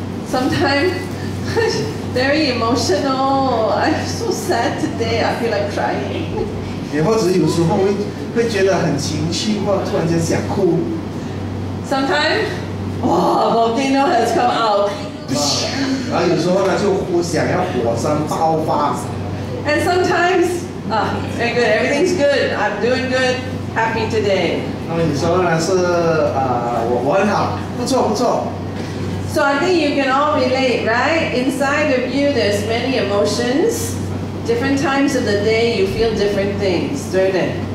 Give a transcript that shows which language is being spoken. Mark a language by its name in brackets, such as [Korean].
[English] Sometimes very emotional. I'm so sad today. I feel like crying. [Chinese] 也或者有时候会觉得很情绪，或突然间想哭。 [English] Sometimes, volcano has come out. [Chinese] 然后有时候呢，就想要火山爆发。 [English] And sometimes, very good, everything's good. I'm doing good, happy today. [Chinese] 那么有时候呢是我很好，不错。 [English] So I think you can all relate, right? Inside of you, there's many emotions. Different times of the day, you feel different things, [Chinese] 对不对？